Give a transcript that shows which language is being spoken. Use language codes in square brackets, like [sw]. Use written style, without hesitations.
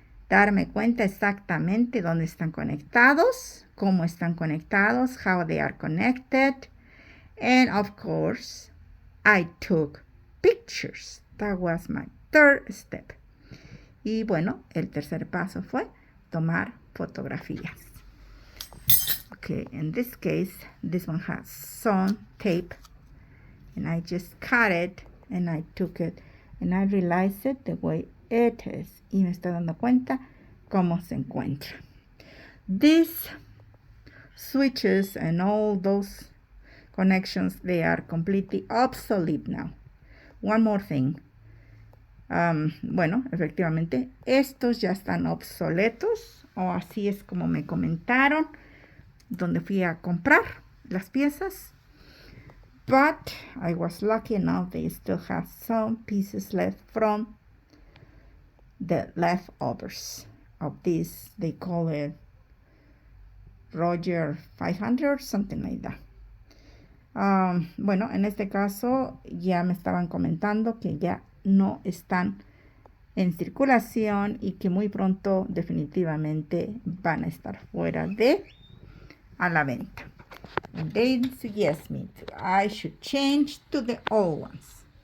[es] Darme cuenta exactamente dónde están conectados, cómo están conectados, [en] how they are connected. And of course, I took pictures. That was my third step. [es] Y bueno, el tercer paso fue tomar fotografías. [en] Okay, in this case, this one has some tape. And I just cut it and I took it and I realized it the way it is. [es] Y me estoy dando cuenta cómo se encuentra. [en] These switches and all those connections, they are completely obsolete now. One more thing. [es] Bueno, efectivamente, estos ya están obsoletos, o así es como me comentaron, donde fui a comprar las piezas. [en] But I was lucky enough they still have some pieces left from the leftovers of this. They call it Roger 500, something like that. [es] Bueno, en este caso ya me estaban comentando que ya no están en circulación y que muy pronto definitivamente van a estar fuera de a la venta. [en] And they suggest me I should change to the old ones.